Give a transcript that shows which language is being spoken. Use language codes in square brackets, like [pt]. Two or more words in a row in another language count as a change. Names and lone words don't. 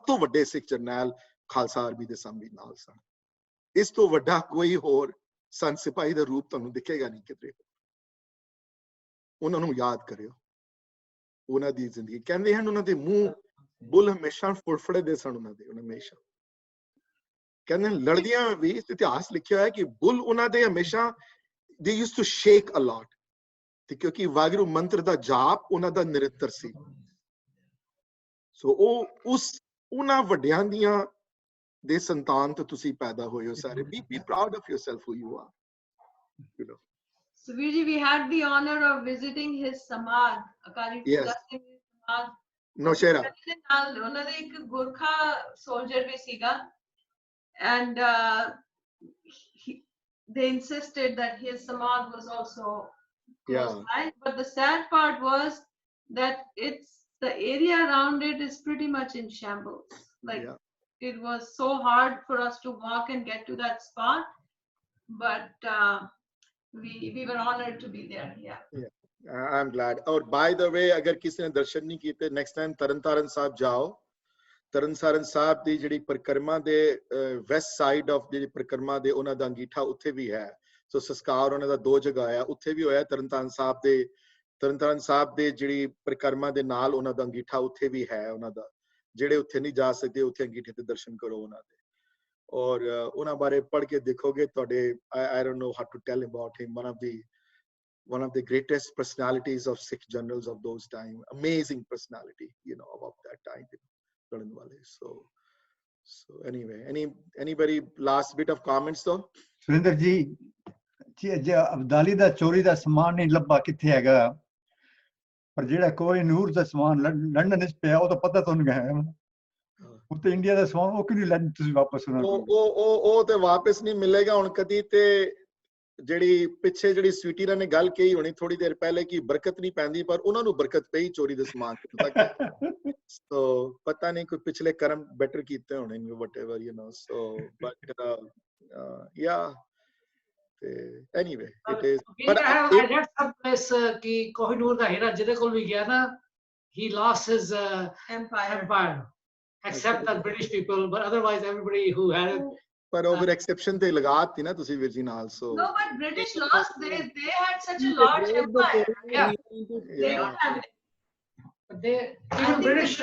[pa] ਤੋਂ ਵੱਡੇ ਸਿੱਖ ਜਰਨੈਲ ਖਾਲਸਾ ਆਰਮੀ ਦੇ ਸਾਹਮਣੇ ਨਾਲ ਸਨ ਇਸ ਤੋਂ ਵੱਡਾ ਕੋਈ ਹੋਰ ਸੰਤ ਸਿਪਾਹੀ ਦਾ ਰੂਪ ਤੁਹਾਨੂੰ ਦਿਖੇਗਾ ਨਹੀਂ ਕਿਤੇ ਉਹਨਾਂ ਨੂੰ ਯਾਦ ਕਰਿਓ ਉਹਨਾਂ ਦੀ ਜ਼ਿੰਦਗੀ ਕਹਿੰਦੇ ਹਨ ਉਹਨਾਂ ਦੇ ਮੂੰਹ ਬੁੱਲ ਹਮੇਸ਼ਾ ਫੁਰਫੜੇ ਦੇ ਸਨ ਉਹਨਾਂ ਦੇ ਹਮੇਸ਼ਾ ਕਹਿੰਦੇ ਲੜਦੀਆਂ ਵੀ ਇਤਿਹਾਸ ਲਿਖਿਆ ਹੈ ਕਿ ਬੁੱਲ ਉਹਨਾਂ ਦੇ ਹਮੇਸ਼ਾ [en] they used to shake a lot [pa] ਤੇ ਕਿਉਂਕਿ ਵਾਹਿਗੁਰੂ ਮੰਤਰ ਦਾ ਜਾਪ ਉਹਨਾਂ ਦਾ ਨਿਰੰਤਰ ਸੀ ਸੋ ਉਹ ਉਹਨਾਂ ਵੱਡਿਆਂ ਦੀਆਂ ਦੇ ਸੰਤਾਨ ਤੋਂ ਤੁਸੀਂ ਪੈਦਾ ਹੋਏ ਹੋ ਸਾਰੇ [en] be proud of yourself who you are you know Subirji, we had the honor of visiting his samad Akali Phula Singh samad [pa] ਨੌਸ਼ਹਿਰਾ ਉਹਨਾਂ ਦੇ ਇੱਕ ਗੁਰਖਾ ਸੋਲਜਰ ਵੀ ਸੀਗਾ [en] and they insisted that his samad was also close by. But the sad part was that the area around it is pretty much in shambles. Like it was so hard for us to walk and get to that spot, but we were honored to be there. I'm glad. और by the way, [hi] अगर किसी ने दर्शन नहीं किए, [en] next time [hi] तरनताਰਨ साहब जाओ. [pa] ਤਰਨਤਾਰਨ ਸਾਹਿਬ ਦੀ ਜਿਹੜੀ ਪਰਿਕਰਮਾ ਦੇ [en] west side of [pa] ਜਿਹੜੀ ਪਰਿਕਰਮਾ ਦੇ ਉਹਨਾਂ ਦਾ ਅੰਗੀਠਾ ਉੱਥੇ ਵੀ ਹੈ. ਸੋ ਸੰਸਕਾਰ ਉਹਨਾਂ ਦਾ 2 ਜਗ੍ਹਾ ਆ, ਉੱਥੇ ਵੀ ਹੋਇਆ ਤਰਨਤਾਰਨ ਸਾਹਿਬ ਦੇ ਜਿਹੜੀ ਪਰਿਕਰਮਾ ਦੇ ਨਾਲ ਉਹਨਾਂ ਦਾ ਅੰਗੀਠਾ ਉੱਥੇ ਵੀ ਹੈ ਉਹਨਾਂ ਦਾ. ਜਿਹੜੇ ਉੱਥੇ ਨਹੀਂ ਜਾ ਸਕਦੇ ਉੱਥੇ ਅੰਗੀਠੇ ਤੇ ਦਰਸ਼ਨ ਕਰੋ ਉਹਨਾਂ ਦੇ. ਔਰ ਉਹਨਾਂ ਬਾਰੇ ਪੜ੍ਹ ਕੇ ਦੇਖੋਗੇ ਤੁਹਾਡੇ [en] I don't know how to tell about him, one of the greatest personalities of Sikh generals of those time, amazing personality, you know, of that time. So anyway, anybody last bit of comments though? [pa] ਸੁਰਿੰਦਰ ਜੀ ਜੇ ਅਬਦਾਲੀ ਦਾ ਚੋਰੀ ਦਾ ਸਮਾਨ ਨਹੀਂ ਲੱਭਾ ਕਿੱਥੇ ਹੈਗਾ, ਪਰ ਜਿਹੜਾ ਕੋਈ ਨੂਰ ਦਾ ਸਮਾਨ ਲੰਡਨ ਵਿੱਚ ਪਿਆ ਉਹ ਤਾਂ ਪਤਾ ਤੁਹਾਨੂੰ ਹੈ, ਉਹ ਤੇ ਇੰਡੀਆ ਦਾ ਸਮਾਨ ਉਹ ਕਿਉਂ ਨਹੀਂ ਤੁਸੀਂ ਵਾਪਸ ਉਹ ਤੇ ਵਾਪਸ ਨਹੀਂ ਮਿਲੇਗਾ ਹੁਣ ਕਦੀ. ਤੇ ਜਿਹੜੀ ਪਿੱਛੇ ਜਿਹੜੀ ਸਵੀਟੀਰਾ ਨੇ ਗੱਲ ਕਹੀ ਹੋਣੀ ਥੋੜੀ ਦੇਰ ਪਹਿਲੇ ਕਿ ਬਰਕਤ ਨਹੀਂ ਪੈਂਦੀ, ਪਰ ਉਹਨਾਂ ਨੂੰ ਬਰਕਤ ਪਈ ਚੋਰੀ ਦੇ ਸਮਾਨ ਤੇ. So ਪਤਾ ਨਹੀਂ ਕੋਈ ਪਿਛਲੇ ਕਰਮ ਬੈਟਰ ਕੀਤੇ ਹੋਣੇ [en] whatever, you know. So but yeah, anyway it is. But I read some place [pa] ਕਿ ਕੋਹਿਨੂਰ ਦਾ ਹੀਰਾ ਜਿਹਦੇ ਕੋਲ ਵੀ ਗਿਆ ਨਾ, [en] he lost his empire except the British people, but otherwise everybody who had it. [pa] ਪਰ [en] over exception [pa] ਤੇ ਲਗਾਤੀ ਨਾ ਤੁਸੀਂ ਵੀਰ ਜੀ ਨਾਲ. [en] So no, but British lost, they had such a large empire. Yeah, they don't have it. But even British